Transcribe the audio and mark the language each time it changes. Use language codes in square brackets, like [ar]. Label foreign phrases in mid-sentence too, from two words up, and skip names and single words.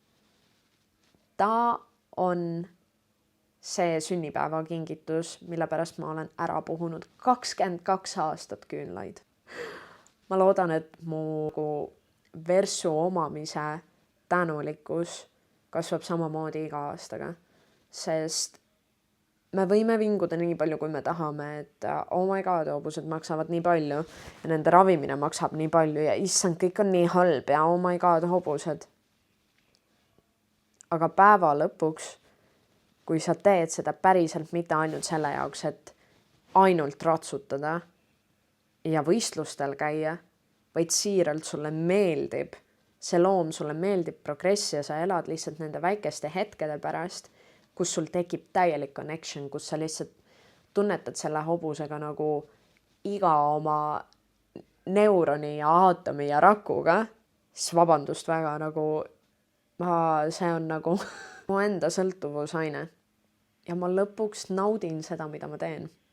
[et] Ta on see sünnipäevakingitus, mille pärast ma olen ära puhunud 22 aastat küünlaid. Ma loodan, et mu versu omamise tänulikkus kasvab samamoodi iga aastaga, sest me võime vinguda nii palju, kui me tahame, et [en] oh my god, [et] hobused maksavad nii palju ja nende ravimine maksab nii palju ja issand, kõik on nii halb ja [en] oh my god, [et] hobused. Aga päeva lõpuks, kui sa teed seda päriselt mitte ainult selle jaoks, et ainult ratsutada ja võistlustel käia, vaid siiralt sulle meeldib, see loom sulle meeldib progress ja sa elad lihtsalt nende väikeste hetkede pärast, kus sul tekib täielik connection, kus sa lihtsalt tunnetad selle hobusega nagu iga oma neuroni ja aatomi ja rakuga, siis vabandust väga nagu see on nagu mu enda sõltuvusaine ja ma lõpuks naudin seda, mida ma teen.